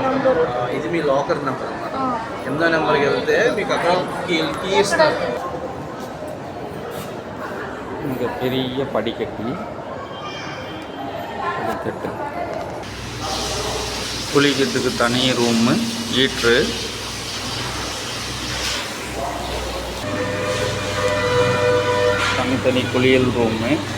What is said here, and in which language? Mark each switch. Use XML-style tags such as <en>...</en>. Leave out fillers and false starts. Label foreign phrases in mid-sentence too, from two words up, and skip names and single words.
<te>ఇది మీ లాకర్ నెంబర్ అన్నమాట. ఎనిమిదో నెంబర్కి వెళ్తే మీకు అక్కడ కీ ఇస్తారు.</te> <ta>இங்கே பெரிய படிக்கட்டி குளிக்கிறதுக்கு தனி ரூமு, ஹீட்ரு, தனித்தனி குளியல் ரூமு,</ta>